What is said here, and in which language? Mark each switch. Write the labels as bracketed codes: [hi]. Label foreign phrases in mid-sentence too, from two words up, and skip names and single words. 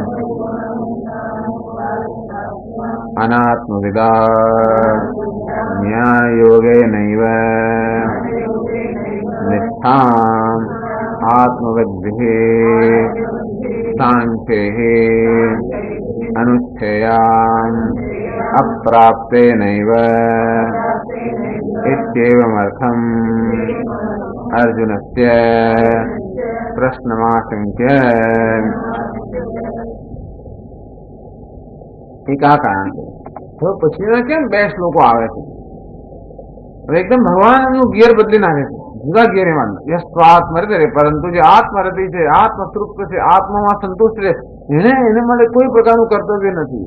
[sa] अनात्मविदा ज्ञानयोगेनैव निष्ठाम् आत्मविद्भिः सांख्यैः अनुष्ठेयाम् अप्राप्तेनैव इत्येवमर्थम् अर्जुनस्य प्रश्नमाशंक्य। [gu] કારણ છે તો પછી કેમ બે શ્લોકો આવે છે એકદમ ભગવાન એમનું ગિયર બદલી નાખે છે, જુદા ગિયર એમાં [sa] यस्वात्मरति रे, [gu] પરંતુ જે આત્મરતિ છે, આત્મતૃપ્ત છે, આત્મામાં સંતુષ્ટ છે, એને માટે કોઈ પ્રકારનું કર્તવ્ય નથી.